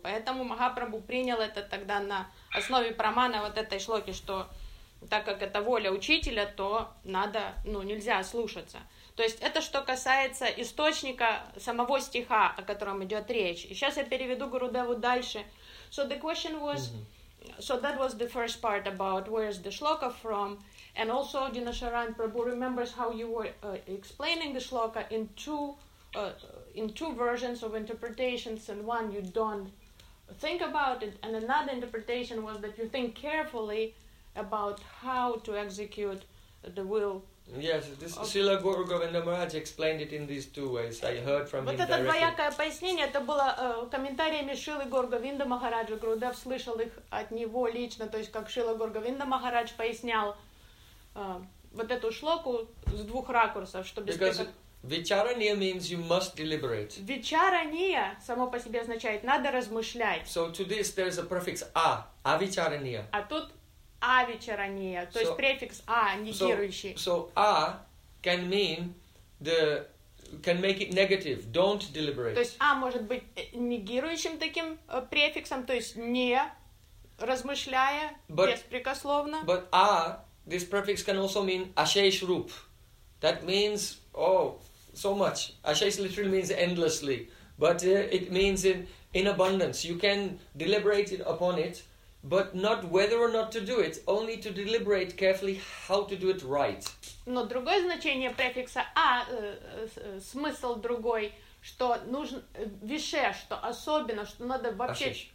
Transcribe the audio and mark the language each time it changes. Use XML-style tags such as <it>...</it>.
<ru>Поэтому Махапрабху принял это тогда на основе прамана вот этой шлоки, что так как это воля учителя, то надо, ну, нельзя слушаться. То есть это что касается источника самого стиха, о котором идет речь. И сейчас я переведу Гурудеву дальше.</ru> <en>So the question was, so that was the first part about where is the shloka from. And also, Dinasharan Prabhu remembers how you were explaining the shloka in two versions of interpretations, and one you don't think about it, and another interpretation was that you think carefully about how to execute the will. Yes, this Srila Guru Govinda Maharaj explained it in these two ways. I heard from him directly.</en> <ru>Вот это двоякое пояснение, это было комментариями Шрилы Гуру Говинда Махараджа. Гурудев слышал их от него лично, то есть как Шрила Гуру Говинда Махарадж пояснял вот эту шлоку с двух ракурсов, чтобы...</ru> <en>Vicharaniya means you must deliberate.</en> <ru>Vicharaniya само по себе означает надо размышлять.</ru> <en>So to this there is a prefix a, avicharaniya.</en> <ru>А тут avicharaniya, то есть prefix a, негирующий.</ru> <en>So a can mean the can make it negative, don't deliberate.</en> <ru>То есть a может быть негирующим таким префиксом, то есть не размышляя, беспрекословно.</ru> <en>But a, this prefix can also mean ashesh rup. That means, oh, so much. Ashesh literally means endlessly. But it means in abundance. You can deliberate upon it, but not whether or not to do it, only to deliberate carefully how to do it right.</en> <ru>Но другое значение префикса «а», смысл другой, что нужно «више», что особенно, что надо вообще...</ru>